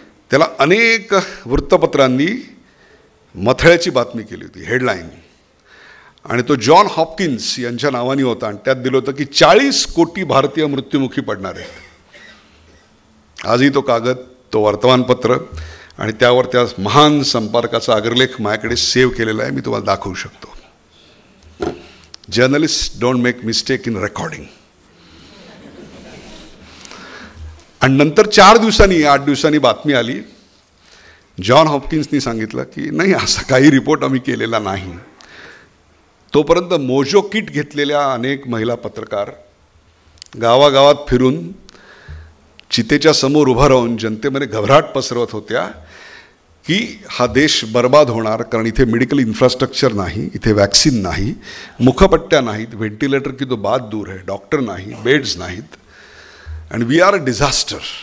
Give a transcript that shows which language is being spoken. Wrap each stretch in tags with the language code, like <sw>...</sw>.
<mr>त्याला अनेक वृत्तपत्रांनी मथळ्याची बातमी केली होती, हेडलाईन, आणि तो जॉन हॉपकिन्स यांच्या नावाने होता. आणि त्यात दिलं होतं की 40 कोटी भारतीय मृत्युमुखी पडणार आहेत. आजही तो कागद, तो वर्तमानपत्र आणि त्यावर त्या महान संपर्काचा अग्रलेख माझ्याकडे सेव्ह केलेला आहे. मी तुम्हाला दाखवू शकतो.</mr> <en>Journalist don't make mistake in recording.</en> <mr>आणि नंतर 8 दिवसांनी बातमी आली. जॉन हॉपकिन्सनी सांगितलं की नाही, असा काही रिपोर्ट आम्ही केलेला नाही. तोपर्यंत मोजो किट घेतलेल्या अनेक महिला पत्रकार गावागावात फिरून चितेच्या समोर उभं राहून जनतेमध्ये घबराट पसरवत होत्या की हा देश बर्बाद होणार, कारण इथे मेडिकल इन्फ्रास्ट्रक्चर नाही, इथे वॅक्सिन नाही, मुखपट्ट्या नाहीत, व्हेंटिलेटर</mr> <hi>की तो बात दूर</hi> <mr>आहे, डॉक्टर नाही, बेड्स नाहीत, आणि</mr> <en>We are a disaster.</en>